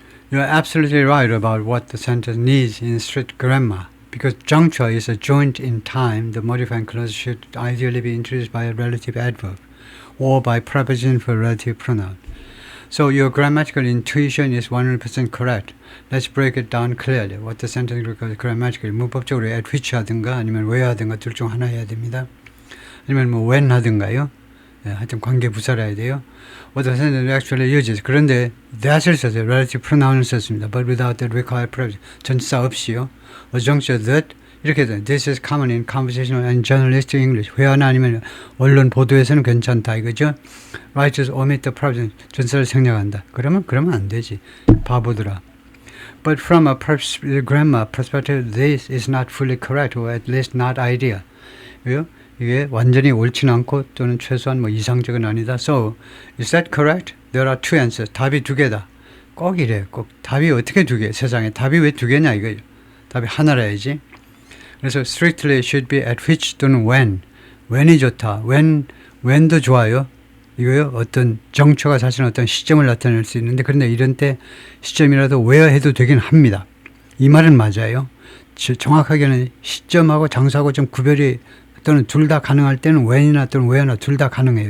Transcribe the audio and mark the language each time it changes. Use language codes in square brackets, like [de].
[en] You are absolutely right about what the sentence needs in strict grammar. Because juncture is a joint in time, the modifying clause should ideally be introduced by a relative adverb or by preposition for relative pronoun. So your grammatical intuition is 100% correct. Let's break it down clearly. What the sentence requires grammatically. [ko] 문법적으로 at which 하든가 아니면 where 하든가 둘 중 하나 해야 됩니다. 아니면 뭐 when 하든가요. 네, 하여튼 관계 부사를 해야 돼요. [en] What the sentence actually uses. [ko] 그런데 that을 썼어요. relative pronoun을 썼습니다. [en] But without the required preposition. [ko] 전치사 없이요. [en] A juncture that [ko] 이렇게 돼. [en] This is common in conversational and journalistic English. [ko] 회화나 아니면 언론 보도에서는 괜찮다 이거죠. [en] Writers omit the preposition. [ko] 전치사를 생략한다. 그러면 안 되지. 바보들아. [en] But from a grammar perspective, this is not fully correct, or at least not ideal. [ko] 왜요? 이게 완전히 옳진 않고 또는 최소한 뭐 이상적은 아니다. [en] So, is that correct? There are two answers. [ko] 답이 두 개다. 꼭 이래. 꼭 답이 어떻게 두 개? 세상에 답이 왜 두 개냐 이거예요. 답이 하나라야지. 그래서 [en] strictly should be at which [ko] 또는 [en] when. [ko] when이 좋다. when도 좋아요. 이거요. 어떤 정처가 사실은 어떤 시점을 나타낼 수 있는데 그런데 이런 때 시점이라도 where 해도 되긴 합니다. 이 말은 맞아요. 정확하게는 시점하고 장소하고 좀 구별이 또는 둘 다 가능할 때는 when이나 또는 where나 둘 다 가능해요.